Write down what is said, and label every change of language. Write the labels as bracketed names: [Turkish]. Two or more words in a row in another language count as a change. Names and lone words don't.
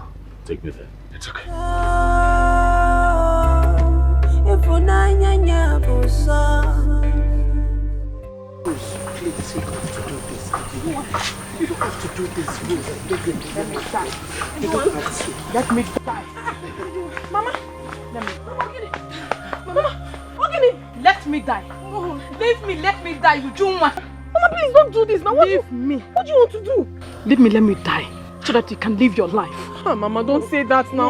[English] Take me there. It's okay. Please, you don't have to do this. You don't have to do this. Let me die. You don't have to. Let me die. Mama, let me die. Mama, let me die. Leave me, let me die, Ujunwa. Mama, please don't do this now. Leave me. What do you want to do? Leave me, let me die, so that you can live your life. Oh, Mama, don't say that now.